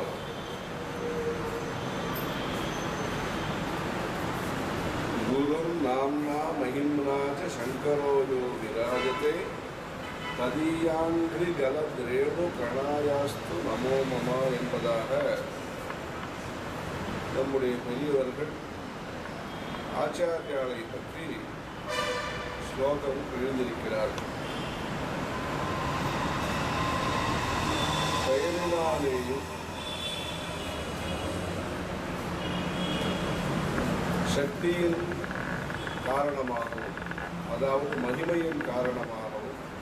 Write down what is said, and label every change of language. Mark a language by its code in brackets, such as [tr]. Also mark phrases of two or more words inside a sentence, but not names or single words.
[sa] गुरुर्नाम्ना महिम्ना च शंकरो यो विराजते तदीयांघ्रिगलद्रेणु कणायास्तु नमो मम [ta] என்பதாக நம்முடைய பெரியவர்கள் ஆச்சாரியாலை பற்றி ஸ்லோகம் எழுந்திருக்கிறார்கள். பெயரினாலேயும் சக்தியின் காரணமாகவும் அதாவது மகிமையின் காரணமாகவும்